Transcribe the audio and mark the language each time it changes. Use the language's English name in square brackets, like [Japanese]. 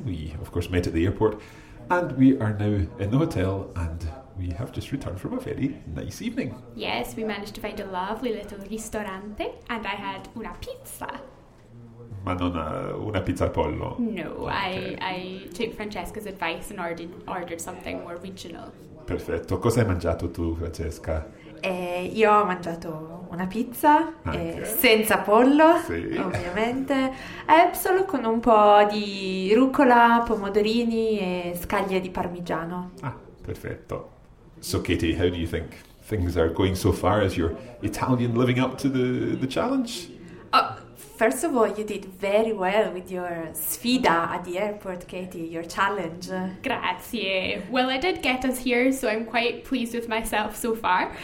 [English] We, of course, met at the airport and we are now in the hotel and we have just returned from a very nice evening. Yes, we managed to find a lovely little ristorante and I had una pizza. [Italian] Ma non una pizza al pollo? [English] No, okay. I took Francesca's advice and ordered something more regional. [Italian] Perfetto. Cosa hai mangiato tu, Francesca? Io ho mangiato una pizza senza pollo, sì. Ovviamente, solo con un po' di rucola, pomodorini e scaglie di parmigiano. Ah, perfetto. [English] So Katie, how do you think things are going so far? Is your Italian living up to the challenge? Oh, first of all, you did very well with your sfida at the airport, Katie, your challenge. [Italian] Grazie. [English] Well, I did get us here, so I'm quite pleased with myself so far.